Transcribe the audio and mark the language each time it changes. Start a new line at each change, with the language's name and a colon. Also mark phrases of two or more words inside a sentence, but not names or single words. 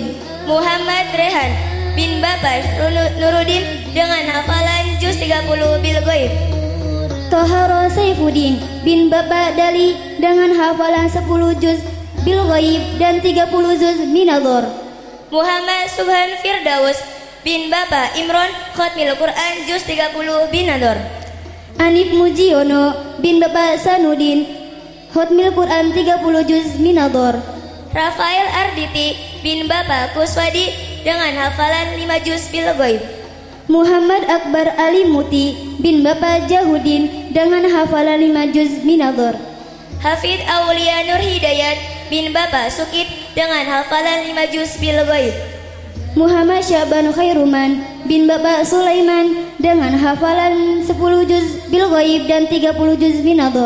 Indonesian: Muhammad Rehan bin Bapak Nuruddin dengan hafalan juz 30
Arabic: بالغيب.
Indonesian: Toharo Saifuddin bin Bapak Dali dengan hafalan 10 juz
Arabic: بالغيب
Indonesian: dan 30 juz minadhar. Muhammad Subhan Firdaus bin Bapak Imron
Arabic: ختم القرآن
Indonesian: juz 30 binadhar. Anif Mujiono bin Bapak Sanudin
Arabic: ختم القرآن
Indonesian: 30 juz minadhar. Rafael Arditi bin Bapak Kuswadi dengan hafalan 5 juz
Arabic: بالغيب.
Indonesian: Muhammad Akbar Ali Muti bin Bapak Jahudin dengan hafalan 5 juz minadhar. Hafid Aulia Nur Hidayat bin Bapak Sukit dengan hafalan 5 juz
Arabic: بالغيب.
Indonesian: Muhammad Syaban Khairuman bin Bapak Sulaiman dengan hafalan 10 juz
Arabic: بالغيب
Indonesian: dan 30 juz minadhar.